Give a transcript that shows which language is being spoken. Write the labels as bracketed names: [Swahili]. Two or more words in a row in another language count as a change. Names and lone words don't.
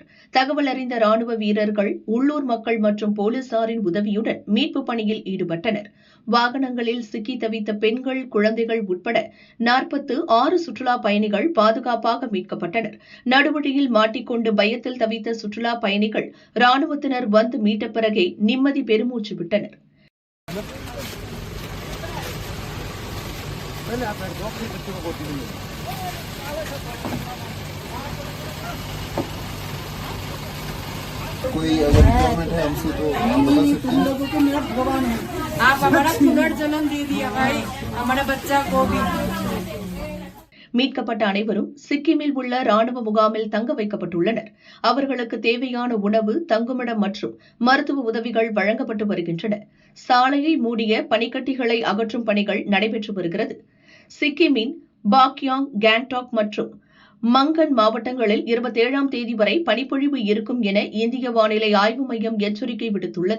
[Tamil] தகவல் அறிந்த ராணுவ வீரர்கள், உள்ளூர் மக்கள் மற்றும் போலீசாரின் உதவியுடன் மீட்பு பணியில் ஈடுபட்டனர். வாகனங்களில் சிக்கி தவித்த பெண்கள், குழந்தைகள் உட்பட 46 சுற்றுலா பயணிகள் பாதுகாப்பாக மீட்கப்பட்டனர். நடுவழியில் மாட்டிக்கொண்டு பயத்தில் தவித்த சுற்றுலா பயணிகள் ராணுவத்தினர் வந்து மீட்ட பிறகே நிம்மதி பெருமூச்சு விட்டனர். [Hindi] कोई अगर रिक्वायरमेंट है हमसे तो हम बता सकते हैं। आप हमारा पुनर्जन्म दे दिया भाई, हमारे बच्चा को भी. [Tamil] மீட்கப்பட்ட அனைவரும் சிக்கிமில் உள்ள ராணுவ முகாமில் தங்க வைக்கப்பட்டுள்ளனர். அவர்களுக்கு தேவையான உணவு, தங்குமிடம் மற்றும் மருத்துவ உதவிகள் வழங்கப்பட்டு வருகின்றன. சாலையை மூடிய பனிக்கட்டிகளை அகற்றும் பணிகள் நடைபெற்று வருகிறது. சிக்கிமின் பாக்யாங், கேங்டாக் மற்றும் மங்கன் மாவட்டங்களில் 27ஆம் தேதி வரை பனிப்பொழிவு இருக்கும் என இந்திய வானிலை ஆய்வு மையம் எச்சரிக்கை விடுத்துள்ளது.